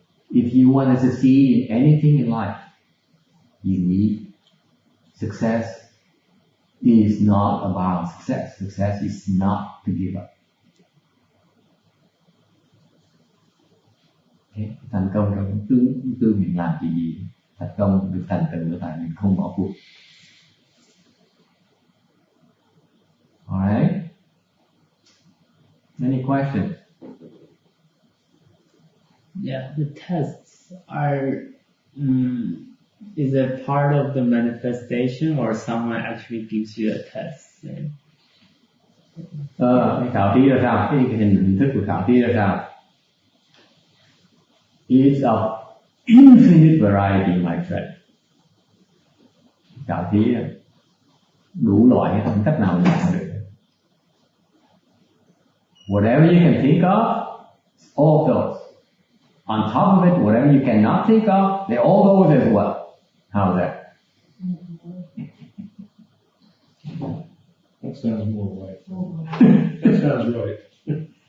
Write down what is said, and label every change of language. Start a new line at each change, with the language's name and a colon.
English: If you want to succeed in anything in life, you need success. Is not about success. Success is not to give up. Okay.
Vietnamese: Thành công trong tư mình làm gì, thành công được thành tựu là tại mình không bỏ cuộc.
English: Alright. Any questions? Yeah, the tests are is a part of the manifestation or someone actually gives you a test?
Vietnamese: Cái khảo thí là sao? Cái hình thức của khảo thí là sao?
English: It's of infinite variety, my friend.
Vietnamese: Khảo thí đủ loại, không cách nào làm được.
English: Whatever you can think of, all goes. On top of it, whatever you cannot think of, they all go as well. How's that? That sounds more right. That sounds right.